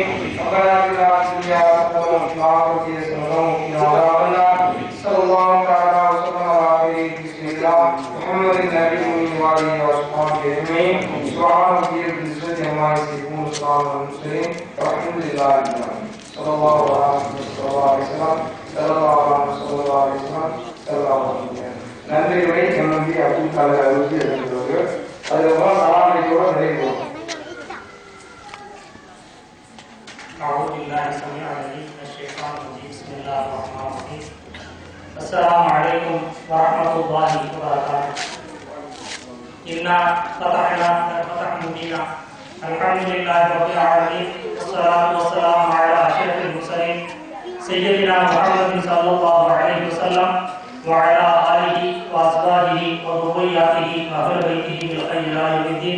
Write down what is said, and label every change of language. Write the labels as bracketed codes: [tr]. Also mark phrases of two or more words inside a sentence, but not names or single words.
[ar] ربنا اتنا في الدنيا حسنه وفي الاخره حسنه وقنا عذاب النار. صلى الله تعالى وسلم على خير بسم الله محمد النبي وعلى اله وصحبه اجمعين. سبحان ربك رب العزه عما يصفون وسلام على المرسلين والحمد لله رب العالمين. صلى الله عليه وسلم. [ta] நன்றியுரை எம்எம்பி அப்துல் கலாம் அவர்களுக்கு எழுதுகிறது. அதுக்கப்புறம் சலாமலையோட நிறைவு. [ar] أعوذ بالله السميع العليم من الشيطان الرجيم بسم الله الرحمن الرحيم. السلام عليكم ورحمة الله وبركاته. إنا فتحنا فتحا مبينا الحمد لله رب العالمين والصلاة والسلام على أشرف المرسلين سيدنا محمد صلى الله عليه وسلم وعلى آله وأصحابه وذرياته وأهل بيته بالخير إلى يوم الدين.